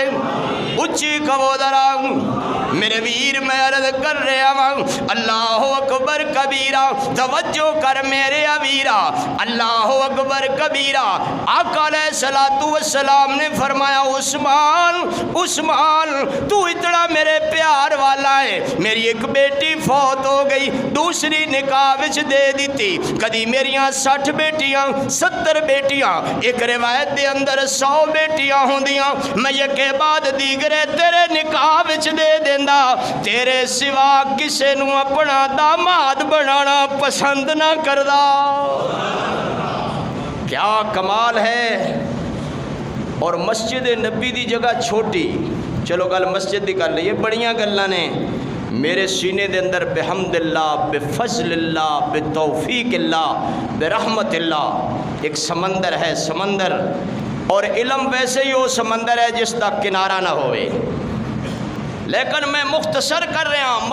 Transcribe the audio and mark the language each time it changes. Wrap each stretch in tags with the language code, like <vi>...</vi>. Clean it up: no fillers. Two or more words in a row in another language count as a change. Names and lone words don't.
<ur>اچھی کہو ذرا میرے ویر میں عرض کر رہا ہوں</ur> <ar>اللہ اکبر کبیرہ،</ar> <ur>توجہ کر میرے ویرا،</ur> <ar>اللہ اکبر کبیرہ۔</ar> <ur>آقا علیہ السلام نے فرمایا عثمان عثمان تو اتنا میرے پیار والا ہے،</ur> <pa>میری ایک بیٹی فوت ہو گئی، دوسری نکاح وچ دے دیتی، کدی میریاں 60 بیٹیاں 70 بیٹیاں، ایک روایت دے اندر 100 بیٹیاں ہوندیاں، میں یکے بعد دیگرے تیرے نکاح وچ دے دیندا، تیرے سوا کسے نو اپنا داماد بنانا پسند نہ کردا۔</pa> <ur>کیا کمال ہے۔</ur> <pa>اور مسجد نبی دی جگہ چھوٹی، چلو گل مسجد دی کر لئیے، بڑیاں گلاں نے، میرے سینے دے اندر</pa> <ar>بحمد اللہ، بفضل اللہ، بتوفیق اللہ، برحمت اللہ</ar> <pa>ایک سمندر ہے، سمندر، اور علم ویسے ہی وہ سمندر ہے جس دا کنارہ نہ ہوئے، لیکن میں مختصر کر رہا ہوں۔</pa>